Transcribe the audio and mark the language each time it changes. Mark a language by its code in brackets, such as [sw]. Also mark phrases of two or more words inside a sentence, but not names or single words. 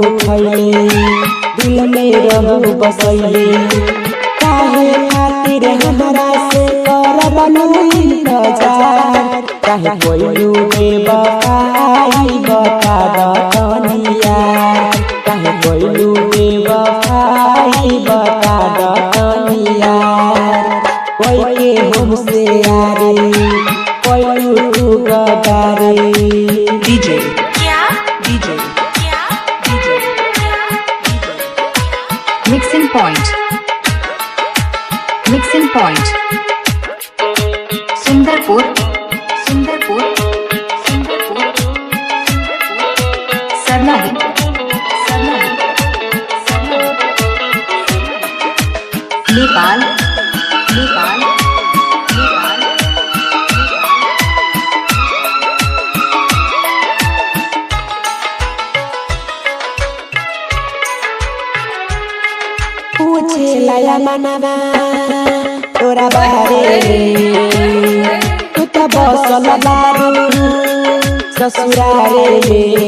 [bho] खैले दिल में रहू बसैले काहे खातिर हमरा से करबलू इंतजार काहे कोइलू बेवफाई बता दतनिया काहे कोइलू बेवफाई बता दतनिया कोई के हमसे यारी कोई तू गदारी [en] DJ, DJ, DJ, Mixing point. Mixing point. Sundarpur. Sundarpur. Sundarpur. Sarnahi. Sarnahi. Sarnahi. Nepal. Nepal. Nepal. [bho] पूछे लाया मनवा तोरा बारे तू तो बसल बारू ससुरारे